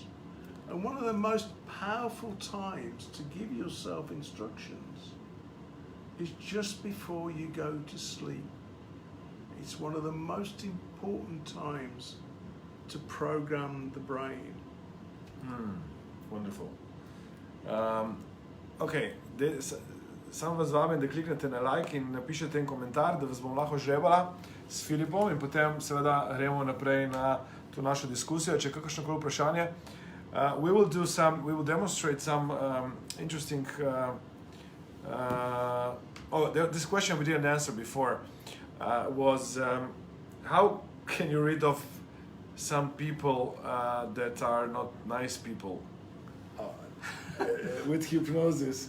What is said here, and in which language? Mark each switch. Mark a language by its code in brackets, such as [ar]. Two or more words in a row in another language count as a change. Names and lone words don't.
[en] And one of the most powerful times to give yourself instructions is just before you go to sleep. It's one of the most important times to program the brain. Wonderful. [sl] Okay, sam vas vabim, da kliknete na like in napišete en komentar, da vas bom lahko žrebala s Phillipom in potem seveda gremo naprej na to našo diskusijo, če je kakršnokoli vprašanje. [en] We will demonstrate some interesting this question we didn't answer before was how can you rid of some people that are not nice people with hypnosis?